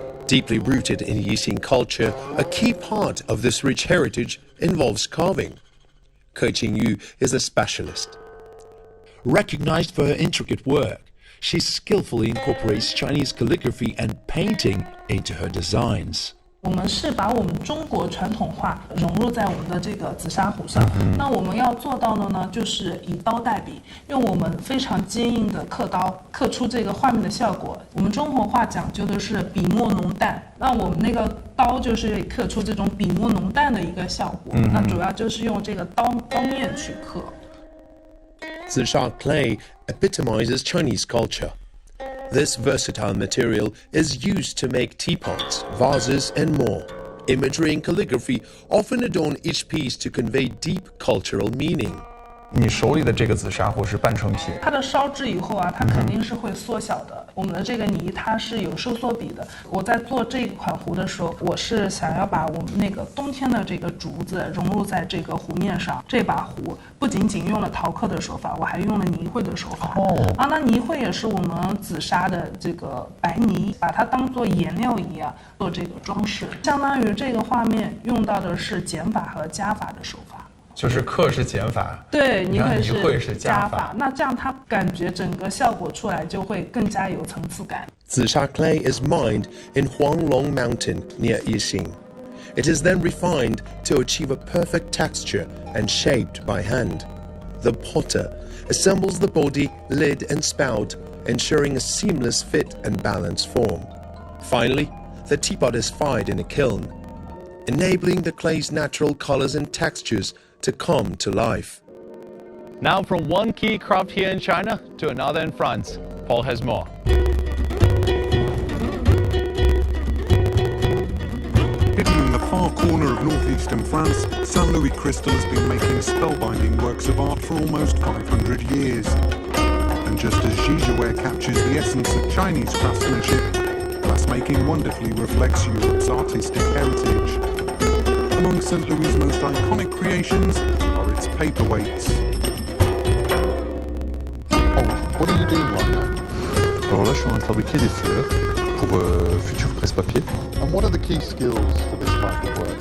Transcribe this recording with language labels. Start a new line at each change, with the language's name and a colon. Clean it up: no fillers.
English: Deeply rooted in Yixing culture, a key part of this rich heritage involves carving. Ke Qingyu is a specialist. Recognized for her intricate work, she skillfully incorporates Chinese calligraphy and painting into her designs.
Chinese: 我们是把我们中国传统画融入在我们的这个紫砂壶上。那我们要做到的呢，就是以刀代笔，用我们非常坚硬的刻刀刻出这个画面的效果。我们中国画讲究的是笔墨浓淡，那我们那个刀就是刻出这种笔墨浓淡的一个效果。那主要就是用这个刀面去刻。
English: Zisha clay epitomizes Chinese culture. This versatile material is used to make teapots, vases, and more. Imagery and calligraphy often adorn each piece to convey deep cultural meaning.
Chinese: 你手里的这个紫砂壶是半成品，它的烧制以后啊，它肯定是会缩小的。我们的这个泥它是有收缩比的。我在做这款壶的时候，我是想要把我们那个冬天的这个竹子融入在这个壶面上。这把壶不仅仅用了陶刻的手法，我还用了泥绘的手法。那泥绘也是我们紫砂的这个白泥，把它当做颜料一样做这个装饰。相当于这个画面用到的是减法和加法的手法。就是刻是减法，对，泥绘是加法。那这样它感觉整个效果出来就会更加有层次感。
English: Zisha clay is mined in Huanglong Mountain near Yixing. It is then refined to achieve a perfect texture and shaped by hand. The potter assembles the body, lid, and spout, ensuring a seamless fit and balanced form. Finally, the teapot is fired in a kiln, enabling the clay's natural colors and textures to come to life. Now from one key craft here in China to another in France. Paul has more. Hidden in the far corner of northeastern France, St. Louis crystal has been making spellbinding works of art for almost 500 years. And just as Zhizhaware captures the essence of Chinese craftsmanship, glassmaking wonderfully reflects Europe's artistic heritage. Among St. Louis' most iconic creations are its paperweights. What are you doing right now?
French: Alors là, je suis en train de fabriquer des fleurs pour futur presse-papier.
English: And what are the key skills for this type of work?